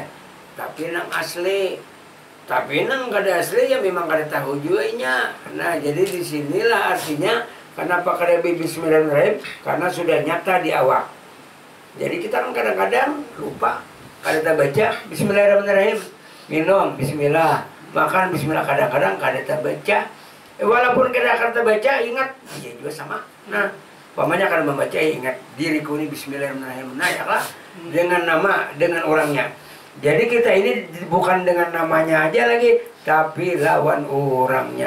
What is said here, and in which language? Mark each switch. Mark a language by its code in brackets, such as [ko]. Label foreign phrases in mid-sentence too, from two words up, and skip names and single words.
[bjn] Tapi nang asli, tapi nang kada asli ya memang kada tahu juga nya. Nah, jadi disinilah artinya kenapa kada Bismillahirrahmanirrahim? Karena sudah nyata di awak. Jadi kita kan kadang-kadang lupa, kada baca Bismillahirrahmanirrahim. Minum Bismillah, makan Bismillah, kadang-kadang kada baca. [id] Walaupun kita akan baca, ingat, iya juga sama. Nah, pamannya akan membaca, ingat, diriku ini Bismillahirrahmanirrahim. [bjn] Nah, ya lah, dengan nama, dengan orangnya. Jadi kita ini bukan dengan namanya aja lagi, tapi lawan orangnya.